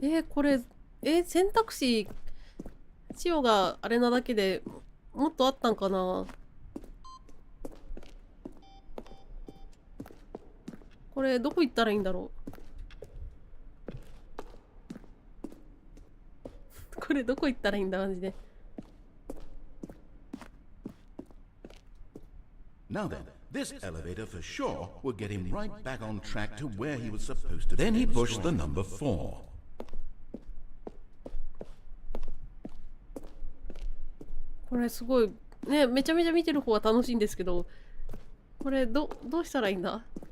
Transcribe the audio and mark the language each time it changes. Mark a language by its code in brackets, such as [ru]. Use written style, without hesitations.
[ja] これ選択肢千代があれなだけでもっとあったんかな。これどこ行ったらいいんだろう。これどこ行ったらいいんだマジで。 [en] Now then, this elevator for sure will get him right back on track to where he was supposed to be. Then he pushed the number 4. [ja] これすごいね、めちゃめちゃ見てる方は楽しいんですけど、これどうしたらいいんだ？